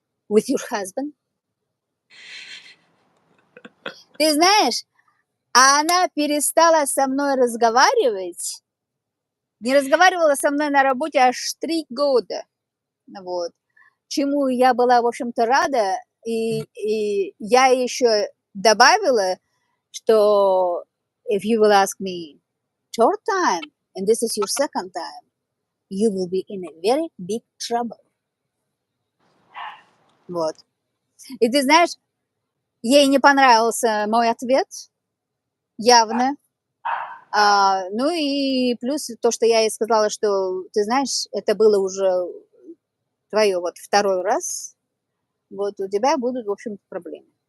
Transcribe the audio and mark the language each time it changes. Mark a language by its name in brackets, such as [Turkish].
[English] With your husband. [Russian] Ты знаешь, а она перестала со мной разговаривать, не разговаривала со мной на работе аж 3 года, вот. Чему я была, в общем-то, рада. И я еще добавила, что [English] if you will ask me third time, and this is your second time, you will be in a very big trouble. [Russian] Вот. И ты знаешь, ей не понравился мой ответ, явно. Ну и плюс то, что я ей сказала, что, ты знаешь, это было уже твое вот второй раз, вот у тебя будут, в общем-то, проблемы.